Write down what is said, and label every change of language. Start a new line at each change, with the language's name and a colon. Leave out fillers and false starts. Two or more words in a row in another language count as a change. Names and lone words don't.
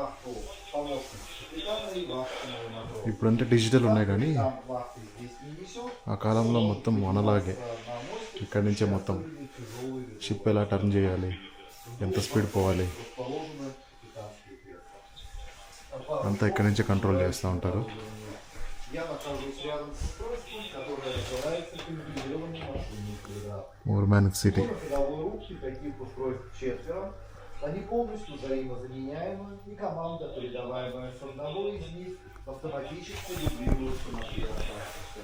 Telugu: ఇప్పుడంటే డిజిటల్ ఉన్నాయి కానీ ఆ కాలంలో మొత్తం మనలాగే ఇక్కడి నుంచే మొత్తం షిప్ ఎలా టర్న్ చేయాలి, ఎంత స్పీడ్ పోవాలి అంతా ఇక్కడి నుంచే కంట్రోల్ చేస్తూ ఉంటారు.
Russian: Мурманск City. Они полностью взаимозаменяемы, и команда, передаваемая с одного из них, автоматически дублируется на первом транспорте.